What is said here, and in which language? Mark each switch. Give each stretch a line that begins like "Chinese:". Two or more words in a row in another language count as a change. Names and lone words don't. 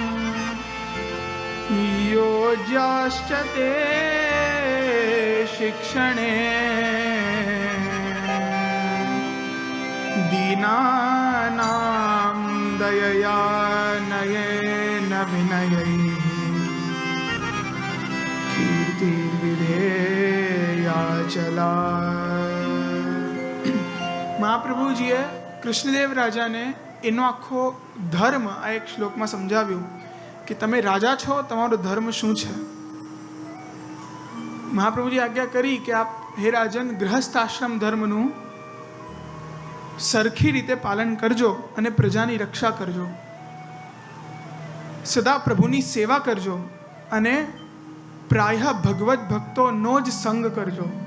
Sanskrit: योज्याश्च ते शिक्षणे दीनानां दयया नयेन विनयैः कीर्तिर्विधेया चला.
Gujarati: મહાપ્રભુજીએ કૃષ્ણદેવ રાજાને એનો આખો ધર્મ આ એક શ્લોકમાં સમજાવ્યું કે તમે રાજા છો, તમારો ધર્મ શું છે. મહાપ્રભુજી આજ્ઞા કરી કે આપ હે રાજન ગૃહસ્થ આશ્રમ ધર્મનું સરખી રીતે પાલન કરજો અને પ્રજાની રક્ષા કરજો, સદા પ્રભુની સેવા કરજો અને પ્રાય ભગવત ભક્તોનો જ સંગ કરજો.